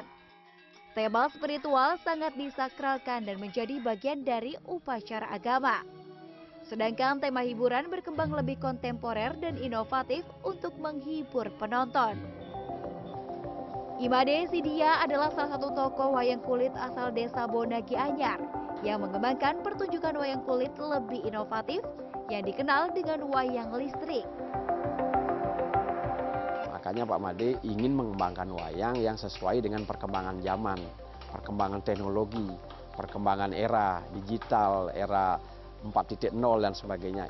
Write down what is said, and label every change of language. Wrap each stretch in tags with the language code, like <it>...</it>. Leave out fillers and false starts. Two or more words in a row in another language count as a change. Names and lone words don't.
<id>Tema spiritual sangat disakralkan dan menjadi bagian dari upacara agama. Sedangkan tema hiburan berkembang lebih kontemporer dan inovatif untuk menghibur penonton. Imade Sidia adalah salah satu tokoh wayang kulit asal desa Bonagi Anyar yang mengembangkan pertunjukan wayang kulit lebih inovatif yang dikenal dengan wayang listrik. Makanya Pak Made ingin mengembangkan wayang yang sesuai dengan perkembangan zaman, perkembangan teknologi, perkembangan era digital, era 4.0 dan sebagainya.</id>